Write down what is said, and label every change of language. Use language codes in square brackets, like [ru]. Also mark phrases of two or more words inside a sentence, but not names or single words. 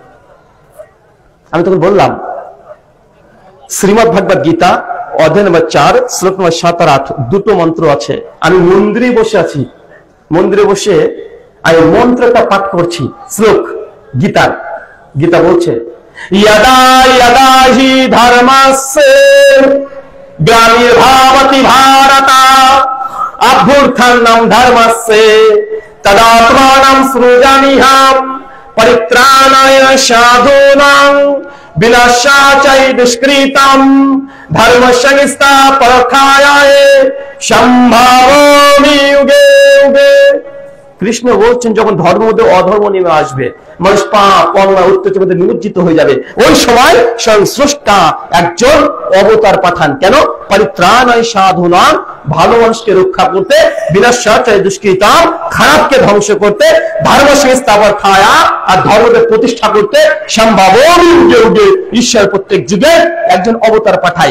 [bn] আমি তখন বললাম শ্রীমদ ভাগবত গীতা অধ্যায় নম্বর 4 শ্লোক নম্বর 7 আর 8 দুটো মন্ত্র আছে। আমি মন্দিরে বসে আছি, মন্দিরে বসে আমি মন্ত্রটা পাঠ করছি। শ্লোক গীতার, গীতা বলছে [sa] यदा यदा हि धर्मस्य ग्लानिर्भवति भारत अभ्युत्थानं धर्मस्य तदात्मानं सृजाम्यहं परित्राणाय साधूनां विनाशाय दुष्कृतं धर्म संस्थापनाय सम्भावामि युगे युगे। [bn] কৃষ্ণ বলছেন যখন ধর্মের মধ্যে অধর্ম নেমে আসবে, মানুষ পাপ অন্যায় অত্যাচারের মধ্যে নিমজ্জিত হয়ে যাবে, ওই সময় স্বয়ং স্রষ্টা একজন অবতার পাঠান। কেন? [sa] পরিত্রাণায় সাধুনাং, [bn] ভালো মানুষকে রক্ষা করতে, [sa] বিনাশায় দুষ্কৃতাম, [bn] খারাপকে ধ্বংস করতে, [sa] ধর্ম সংস্থাপনায় [bn] আর ধর্মকে প্রতিষ্ঠা করতে, সম্ভাবনা যুগে যুগে ঈশ্বর প্রত্যেক যুগে একজন অবতার পাঠায়।